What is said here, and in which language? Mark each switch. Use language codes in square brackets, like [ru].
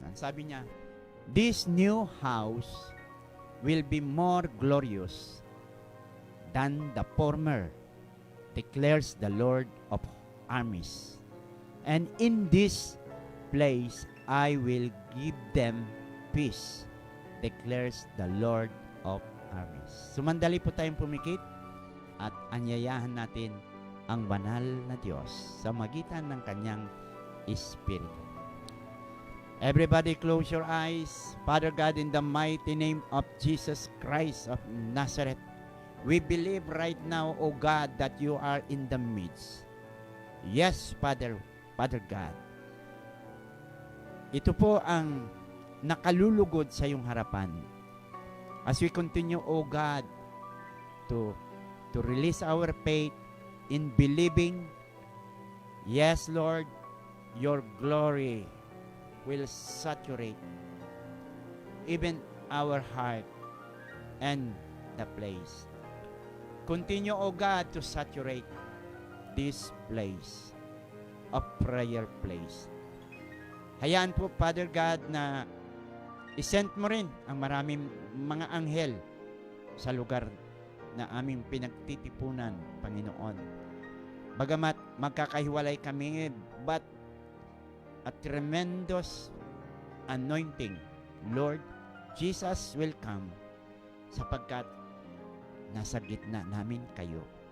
[tl] Ang sabi niya, [en] this new house will be more glorious than the former, declares the Lord of armies. And in this place I will give them peace, declares the Lord of armies. [tl] Sumandali po tayong pumikit at anyayahan natin ang banal na Diyos sa magitan ng kanyang Espiritu. [en] Everybody close your eyes. Father God, in the mighty name of Jesus Christ of Nazareth, we believe right now, O God, that you are in the midst. Yes, Father God. [tl] Ito po ang nakalulugod sa iyong harapan. [en] As we continue, O God, to release our faith in believing, yes, Lord, your glory will saturate even our heart and the place. Continue, O God, to saturate this place, a prayer place. [tl] Hayaan po, Father God, na isend mo rin ang maraming mga anghel sa lugar na aming pinagtitipunan, Panginoon. Bagamat magkakahiwalay kami, [en] but a tremendous anointing, Lord Jesus will come [tl] sapagkat nasa gitna namin kayo.